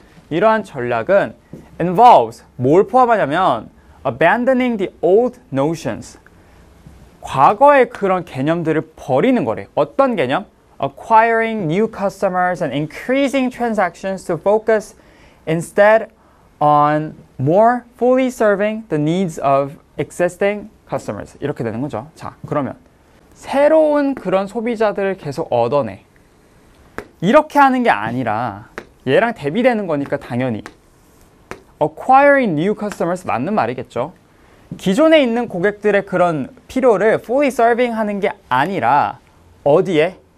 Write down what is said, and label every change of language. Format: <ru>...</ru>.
<ko>이러한 전략은</ko> <en>involves</en> <ko>뭘 포함하냐면</ko> <en>abandoning the old notions.</en> <ko>과거의 그런 개념들을 버리는 거래. 어떤 개념?</ko> <en>Acquiring new customers and increasing transactions to focus instead on more fully serving the needs of existing customers.</en> <ko>이렇게 되는 거죠. 자, 그러면 새로운 그런 소비자들을 계속 얻어내. 이렇게 하는 게 아니라 얘랑 대비되는 거니까 당연히</ko> <en>acquiring new customers</en> <ko>맞는 말이겠죠. 기존에 있는 고객들의 그런 필요를 fully serving 하는 게 아니라 어디에?</ko>